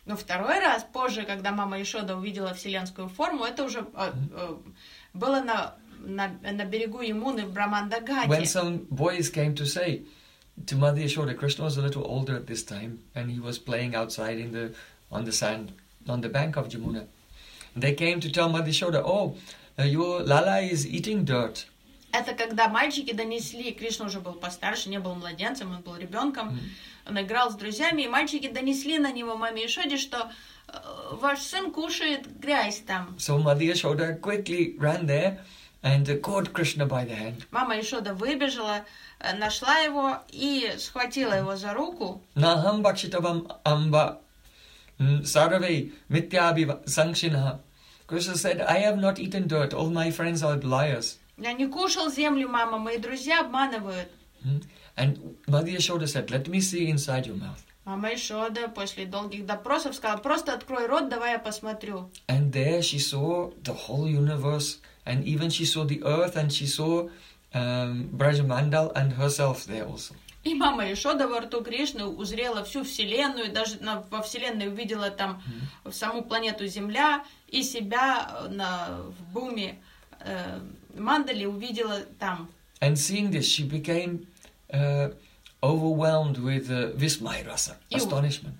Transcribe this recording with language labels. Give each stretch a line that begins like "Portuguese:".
Russian: Но второй раз позже, когда мама Ишода увидела вселенскую форму, это уже было на берегу Ямуны в Брахманда Гате.
English: When some boys came to say to Mother Yashoda, Krishna was a little older at this time, and he was playing outside in the on the sand on the bank of Jamuna. They came to tell Mother Yashoda, "Oh, your Lala is eating dirt."
Russian: Это когда мальчики донесли, Кришна уже был постарше, не был младенцем, он был ребенком, он играл с друзьями, и мальчики донесли на него маме Ишоде, что ваш сын кушает грязь там.
English: So Mother Yashoda quickly ran there and caught Krishna by the hand.
Russian: Мама Ишода выбежала, нашла его и схватила его за руку.
Sanskrit: Нахам бакшитавам амба саравей митьяби санкшинаха.
English: Krishna said, I have not eaten dirt, all my friends are liars.
Russian: Я не кушал землю, мама, мои друзья обманывают.
English: And Mother Yashoda said, let me see inside your mouth.
Russian: Мама Ишода после долгих допросов сказала, просто открой рот, давай я посмотрю.
English: And there she saw the whole universe, and even she saw the earth, and she saw Brajamandal and herself there also.
Russian: И мама Ишода во рту Кришны узрела всю Вселенную, даже во Вселенной увидела там саму планету Земля и себя в Буме. Мандали увидела там.
English: And seeing this, she became overwhelmed with vismay rasa, astonishment.